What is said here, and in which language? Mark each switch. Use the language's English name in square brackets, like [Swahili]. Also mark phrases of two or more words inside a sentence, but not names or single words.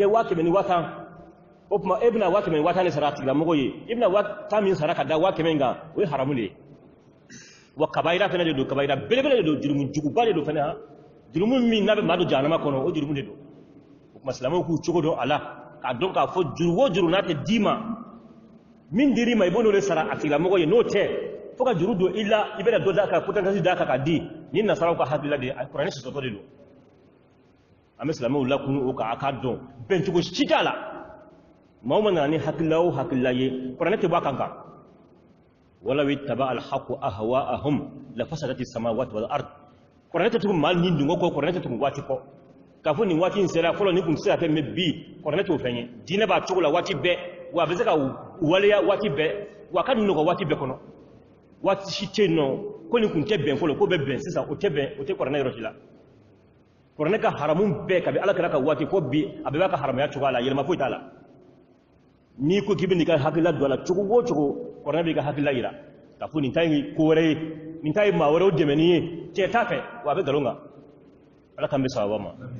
[Bambara] 100 ni 10 o tuma e bɛna 100 ni 10 de sara a tigilamɔgɔ ye i bɛna 10 min sara ka da 100 in kan o ye haramu de ye wa kabayira fɛnɛ de don kabayira belebele de don jurumu juguba de don fɛnɛ ha jurumu min n'a bɛ maa don jahanama kɔnɔ o jurumu de don o tuma silamɛw k'u cogo dɔn a la k'a dɔn k'a fɔ juru o juru n'a tɛ d'i ma min dir'i ma i b'o de sara a tigilamɔgɔ ye n'o tɛ fo ka juru don i la i bɛna dɔ d'a kan potentiel d'a kan k'a di ni nasaraw ka hakilila de a kuranɛ sɔsɔtɔ de don an bɛ silamɛw lakunu o kan a k'a dɔn bɛncogo si t'a la maa o maa nana ni hakilila o hakilila ye kuranɛ tɛ bɔ a kan kan [Arabic] ولو اتبع الحق أهواءهم لفسدت السماوات والأرض [Bambara] kuranɛ tɛ tugun maa ni dungo kɔ kuranɛ tɛ tugun waati kɔ k'a fɔ nin waati in sera fɔlɔ ni kun tɛ se ka kɛ mais bi kuranɛ t'o fɛn ye diinɛ b'a cogo la waati bɛɛ wa a bɛ se ka waleya waati bɛɛ wa a ka nɔgɔ waati bɛɛ kɔnɔ waati si tɛ yen nɔ ko nin kun tɛ bɛn fɔlɔ ko bɛ bɛn sisan o tɛ bɛn o tɛ kuranɛ yɔrɔ si la kuranɛ ka haramu bɛɛ kabi ala kɛra ka waati fɔ bi a bɛɛ b'a ka haramaya cogoya la yɛlɛma foyi t'a la n'i ko k'i bɛ n'i ka hakilila don a la cogo o cogo kuranɛ b'i ka hakilila yira k'a fɔ nin ta ye ko wɛrɛ ye nin ta ye maa wɛrɛw dɛmɛni ye cɛ t'a fɛ wa a bɛ nkalon kan ala k'an bɛ sababa ma